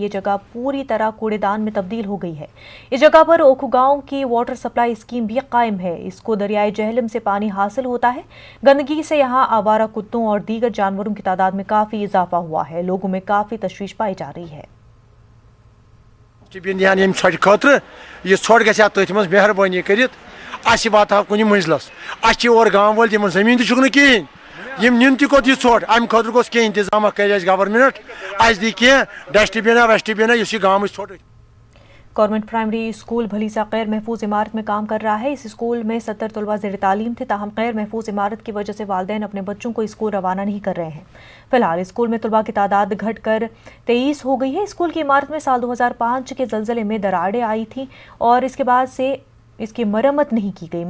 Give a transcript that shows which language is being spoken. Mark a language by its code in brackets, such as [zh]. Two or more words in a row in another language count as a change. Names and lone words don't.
[ur] یہ جگہ پوری طرح کوڑے دان میں تبدیل ہو گئی ہے. اس جگہ پر اوکھو گاؤں کی واٹر سپلائی اسکیم بھی قائم ہے. اس کو دریائے جہلم سے پانی حاصل ہوتا ہے. گندگی سے یہاں آوارہ کتوں اور دیگر جانوروں کی تعداد میں کافی اضافہ ہوا ہے. لوگوں میں کافی تشویش پائی جا رہی ہے. [ks] یہ ژھۄٹھ گژھِ ہا تٔتھۍ منٛز مہربٲنی کٔرِتھ اَسہِ واتہِ ہا کُنہِ مٔنزلَس. اَسہِ چھِ اورٕ گام وٲلۍ تِمن زٔمیٖن تہِ چھُکھ نہٕ کِہیٖنۍ, یِم نِن تہِ کوٚت یہِ ژھۄٹھ. اَمہِ خٲطرٕ گوٚژھ کینٛہہ اِنتظامہ کَرِ اَسہِ گورنمنٹ, اَسہِ دی کینٛہہ ڈسٹبِنا وسٹبِنا یُس یہِ گامٕچ ژھۄٹھ. [ur] گورنمنٹ پرائمری اسکول بھلیسا غیر محفوظ عمارت میں کام کر رہا ہے. اس اسکول میں 70 طلباء زیر تعلیم تھے, تاہم غیر محفوظ عمارت کی وجہ سے والدین اپنے بچوں کو اسکول روانہ نہیں کر رہے ہیں. فی الحال اسکول میں طلباء کی تعداد گھٹ کر 23 ہو گئی ہے. اسکول کی عمارت میں سال 2005 کے زلزلے میں دراڑیں آئی تھیں اور اس کے بعد سے اس کی مرمت نہیں کی گئی.